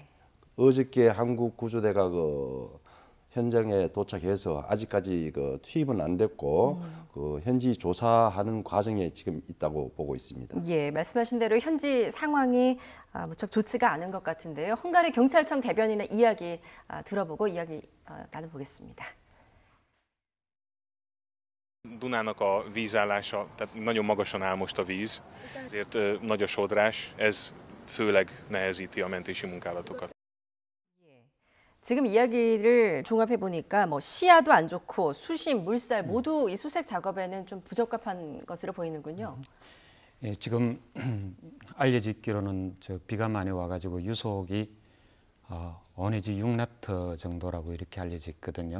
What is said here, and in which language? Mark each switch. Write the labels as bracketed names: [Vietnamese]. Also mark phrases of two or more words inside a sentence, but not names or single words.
[Korean] 어저께 한국 구조대가 현장에 도착해서 아직까지 투입은 안 됐고 현지 조사하는 과정에 지금 있다고 보고 있습니다. 예, 말씀하신 대로 현지 상황이 무척 좋지가 않은 것 같은데요. 헝가리 경찰청 대변인의 이야기 들어보고 이야기 나눠보겠습니다. [Hungarian] Dunának a vízállása, tehát nagyon magasan áll most a víz, ezért nagy a sodrás, ez főleg nehezíti a mentési munkálatokat. [Korean] 지금 이야기를 종합해 보니까 시야도 안 좋고 수심, 물살 모두 이 수색 작업에는 좀 부적합한 것으로 보이는군요. 예, 지금 알려지기로는 비가 많이 와가지고 유속이 5 내지 6나트 정도라고 이렇게 알려져 있거든요.